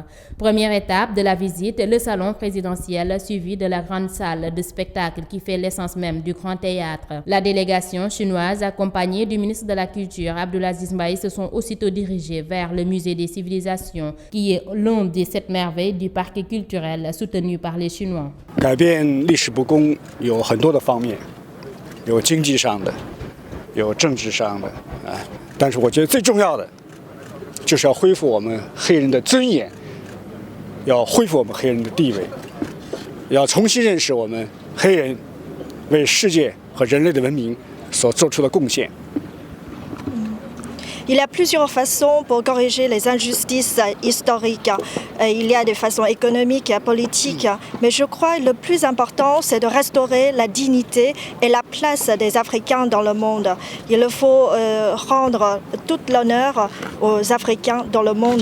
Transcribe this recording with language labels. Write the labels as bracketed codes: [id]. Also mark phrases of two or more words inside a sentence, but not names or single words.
[fr] Première étape de la visite, le salon présidentiel suivi de la grande salle de spectacle qui fait l'essence même du Grand Théâtre. La délégation chinoise accompagnée du ministre de la Culture Abdoulaziz Mbaye se sont aussitôt dirigés vers le Musée des civilisations qui est l'un des 7 merveilles du parc culturel soutenu par les Chinois. [zh] 改变历史不公有很多的方面，有经济上的，有政治上的但是我觉得最重要的就是要恢复我们黑人的尊严，要恢复我们黑人的地位，要重新认识我们黑人为世界和人类的文明所做出的贡献。 [fr] Il y a plusieurs façons pour corriger les injustices historiques. Il y a des façons économiques et politiques, mais je crois que le plus important, c'est de restaurer la dignité et la place des Africains dans le monde. Il faut rendre tout l'honneur aux Africains dans le monde.